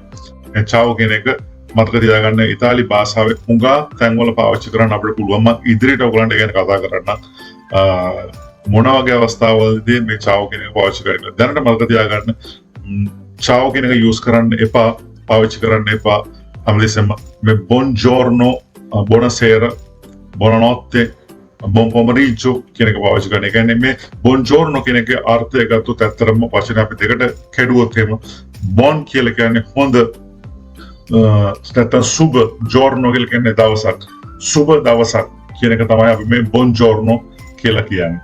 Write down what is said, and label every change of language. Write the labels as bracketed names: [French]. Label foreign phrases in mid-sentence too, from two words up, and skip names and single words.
[Sinhala] මේ ciao කියන එක මතක තියාගන්න ඉතාලි භාෂාවේ හුඟක් තැන්වල පාවිච්චි කරන්න අපිට පුළුවන්. මම ඉදිරියට ඔයගලන්ට ගැන කතා කරන්න මොන වගේ අවස්ථාවලදී මේ ciao කියන එක පාවිච්චි කරන්නේ. දැනට මතක තියාගන්න ciao කියන එක යූස් කරන්න එපා. පාවිච්චි කරන්න එපා. හැමදෙස්සම මේ [Italian] buongiorno, buonasera, buonanotte, buon pomeriggio [Sinhala] කියන එක පාවිච්චි කරන. ඒ කියන්නේ මේ buongiorno කියන එකේ අර්ථය ගත්තොත් ඇත්තටම වචන අපි දෙකට කැඩුවොත් එහෙම bon කියලා කියන්නේ හොඳ නැත්නම් සුබ, giorno කියලා කියන්නේ දවසක්. සුබ දවසක් කියන එක තමයි අපි මේ buongiorno කියලා කියන්නේ.